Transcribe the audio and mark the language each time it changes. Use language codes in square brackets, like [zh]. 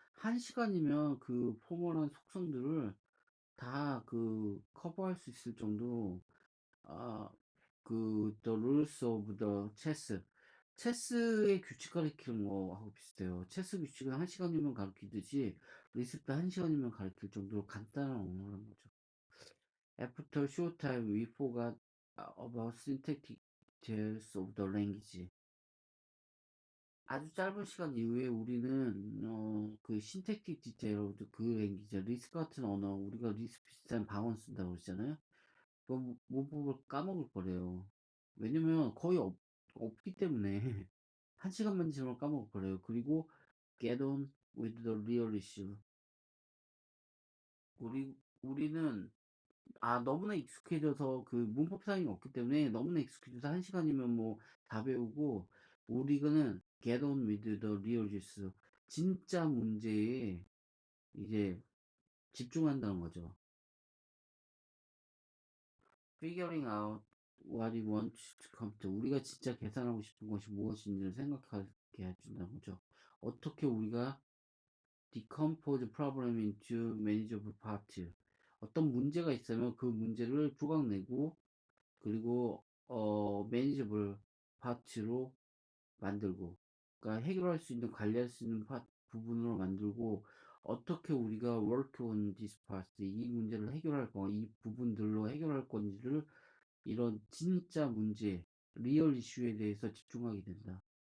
[ko] 한 시간이면 그 포멀한 속성들을 다 커버할 수 있을 정도. [en] 아, the rules of the chess. [ko] 체스의 규칙 가르치는 거하고 비슷해요. 체스 규칙은 한 시간이면 가르치듯이 리스도 한 시간이면 가르칠 정도로 간단한 언어라는 거죠. [en] After short time, we forgot about syntactic details of the language. [ko] 아주 짧은 시간 이후에 우리는 신택틱 디테일 그 랭귀지 리스크 같은 언어 우리가 리스크 비슷한 방언 쓴다고 그러잖아요. 그 문법을 까먹을 거래요. 왜냐면 거의 없기 때문에 한 시간만 지나면 까먹을 거래요. 그리고 [en] get on with the real issue. [ko] 우리는 너무나 익숙해져서 문법상이 없기 때문에 너무나 익숙해져서 한 시간이면 뭐 다 배우고 우리는 [en] get on with the real issues. [ko] 진짜 문제에 이제 집중한다는 거죠. [en] figuring out what we want to come to. [ko] 우리가 진짜 계산하고 싶은 것이 무엇인지를 생각하게 해준다는 거죠. 어떻게 우리가 [en] decompose problem into manageable parts. [ko] 어떤 문제가 있으면 그 문제를 조각내고 그리고 manageable part로 만들고 그러니까 해결할 수 있는 관리할 수 있는 부분으로 만들고 어떻게 우리가 [en] work on this part [ko] 이 문제를 해결할 이 부분들로 해결할 건지를 이런 진짜 문제 리얼 이슈에 대해서 집중하게 된다.